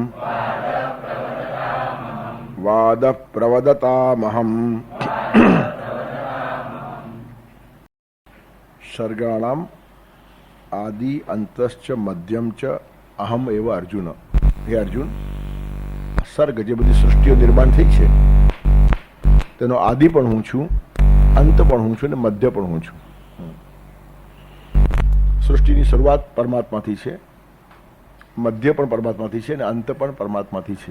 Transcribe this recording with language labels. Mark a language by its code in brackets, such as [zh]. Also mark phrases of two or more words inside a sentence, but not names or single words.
[sa] वादः प्रवदतामहम् सर्गाणाम आदि अंतश्च मध्यम च अहम एव अर्जुन. हे अर्जुन, [gu] સર્ગ જે બધી સૃષ્ટિઓ નિર્માણ થઈ છે તેનો આદિ પણ હું છું, અંત પણ હું છું અને મધ્ય પણ હું છું. સૃષ્ટિની શરૂઆત પરમાત્માથી છે, મધ્ય પણ પરમાત્માથી છે અને અંત પણ પરમાત્માથી છે.